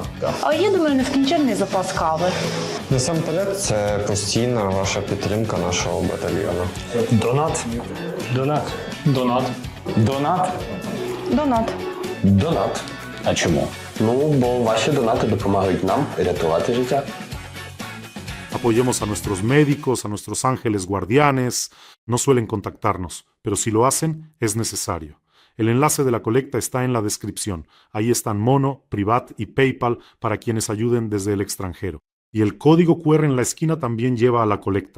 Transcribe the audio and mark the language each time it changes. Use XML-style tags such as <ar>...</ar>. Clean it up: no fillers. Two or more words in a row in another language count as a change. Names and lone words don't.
<uk>А я думаю, нескінченний запас кави. Насамперед, це постійна ваша підтримка нашого батальйону. Донат. Донат. Донат. Донат. Донат. Донат. А чому? Бо ваші донати допомагають нам рятувати життя.</uk> <es>Apoyemos a nuestros médicos, a nuestros ángeles guardianes. No suelen contactarnos, pero si lo hacen, es necesario. El enlace de la colecta está en la descripción. Ahí están Mono, Privat y PayPal para quienes ayuden desde el extranjero. Y el código QR en la esquina también lleva a la colecta.</es>